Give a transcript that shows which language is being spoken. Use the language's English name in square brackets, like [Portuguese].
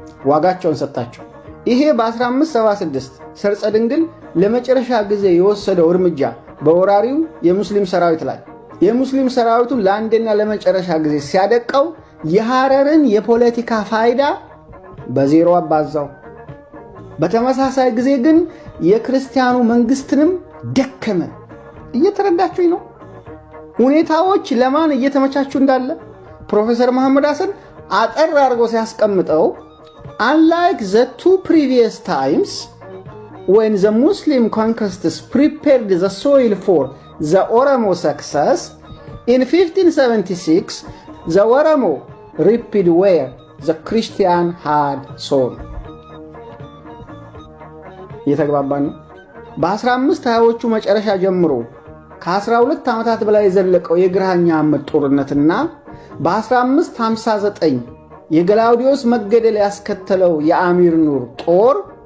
[Amharic] ዋጋቸውን ሰጣቸው። ይሄ በ1576 ሰርጸ ድንግል ለመጨረሻ ጊዜ የወሰደው እርምጃ በወራሪው የሙስሊም ሰራዊት ላይ የሙስሊም ሰራዊቱን ለአንድና ለመጨረሻ ጊዜ ሲያደቀው የሐረርን የፖለቲካ ፋይዳ በዜሮ አባዛው። በተመሳሳይ ጊዜ ግን የክርስቲያኑ መንግስትንም ደከመ። እየተረዳችሁኝ ነው? ሁኔታዎች ለማን እየተመቻቹ እንዳለ ፕሮፌሰር መሐመድ ሐሰን አጠር አድርጎ ሲያስቀምጠው [English] unlike the 2 previous times when the Muslim conquests prepared the soil for the Oromo success, in 1576 the Oromo reaped where the Christian had sown. [Amharic] የተግባባን ነው። በ1520ዎቹ መጨረሻ ጀምሮ ከ12 ዓመታት በላይ የዘለቀው የግራኝ አህመድ ጦርነትና በ1559 የገላውዲዮስ መገደል ያስከተለው የአሚር ኑር ጦር